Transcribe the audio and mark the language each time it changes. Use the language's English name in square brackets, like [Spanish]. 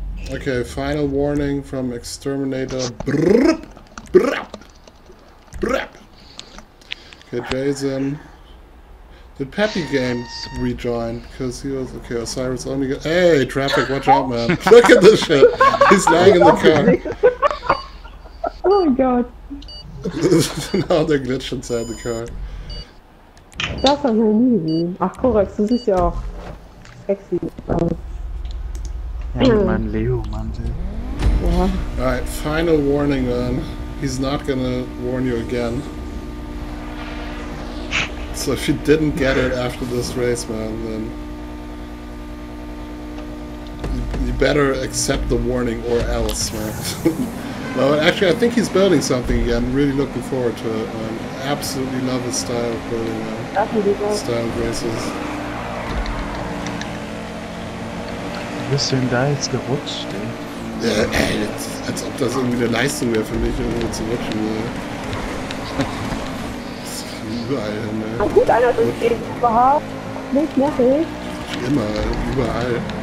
[English] Okay, final warning from Exterminator. Brrrp, brrrp, brrrp. Okay, Jason. Did Peppy Games rejoin? Because he was, okay, Osiris only got, hey, traffic, watch out, man. Look at this shit. He's lying in the car. Oh my god. Now they're glitched inside the car. [German] Das habe ich noch nie gesehen. Ach, korrekt, du siehst ja auch sexy aus. Ja, mit meinem Leo-Mantel. Ja. [English] Alright, final warning, man. He's not gonna warn you again. So if you didn't get it after this race, man, then you better accept the warning or else, man. No, actually, I think he's building something again. I'm really looking forward to it. Absolutely love his style of building, style of races. [German] Bist du denn da jetzt gerutscht, ey? Ja, ey, als ob das irgendwie eine Leistung wäre für mich, irgendwo zu rutschen. Das ist überall hin, ey. Na gut, einer ist eben überhaupt nicht nervig. Immer, überall.